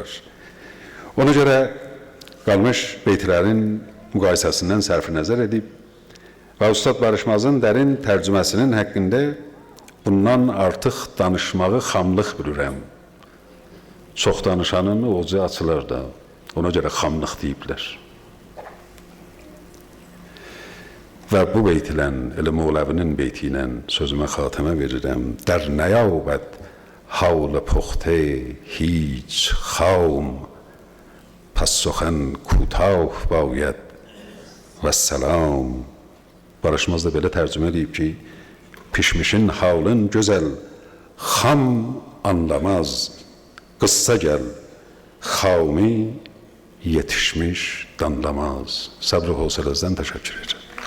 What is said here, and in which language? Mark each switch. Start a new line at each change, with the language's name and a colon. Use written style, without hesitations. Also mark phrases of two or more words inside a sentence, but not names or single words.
Azerbaijani: Ona görə qalmış beytlərin müqayisəsindən sərfi nəzər edib və Ustad Barışmazın dərin tərcüməsinin həqqində bundan artıq danışmağı xamlıq bilirəm. Çox danışanın ocu açılır da, ona görə xamlıq deyiblər. Və bu beyt ilə, elə Mevləvinin beyti ilə sözümə xatimə verirəm.
Persian: در نیابد حال پخته هیچ خام، پس سخن کوتاه باید والسلام.
Azerbaijani: Barışmaz da belə tərcümə edib ki, pişmişin halın gözəl, xam anlamaz, qıssa gəl, xami yetişmiş danlamaz. Səbr-i hövsələnizdən təşəkkür edirəm.